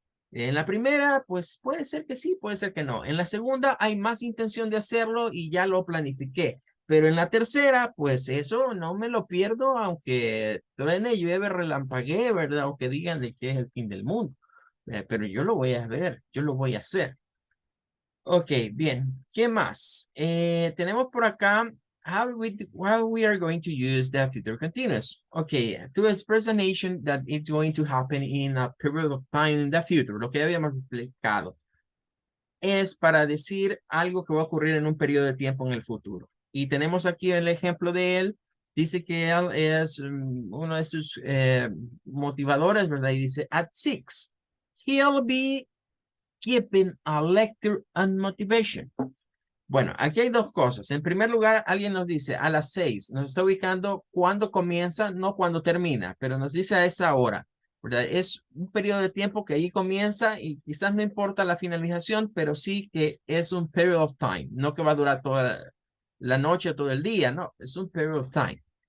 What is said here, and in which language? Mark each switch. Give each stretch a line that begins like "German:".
Spanish: En la primera, pues puede ser que sí, puede ser que no. En la segunda hay más intención de hacerlo y ya lo planifiqué. Pero en la tercera, pues eso no me lo pierdo, aunque truene, llueve, relampaguee, ¿verdad? O que digan de que es el fin del mundo. Pero yo lo voy a ver, yo lo voy a hacer. Ok, bien. ¿Qué más? Tenemos por acá
English: how we are going to use the future continuous. Okay, to express a nation that it's going to happen in a period of time in the future.
Spanish: Lo que habíamos explicado es para decir algo que va a ocurrir en un periodo de tiempo en el futuro. Y tenemos aquí el ejemplo de él. Dice que él es uno de sus motivadores, ¿verdad? Y dice,
English: at 6, he'll be keeping a lecture on motivation.
Spanish: Bueno, aquí hay dos cosas. En primer lugar, alguien nos dice a las 6, nos está ubicando cuándo comienza, no cuándo termina, pero nos dice a esa hora, ¿verdad? Es un periodo de tiempo que ahí comienza y quizás no importa la finalización, pero sí que es un
English: period of time,
Spanish: no que va a durar toda la noche o todo el día, no, es un period of time.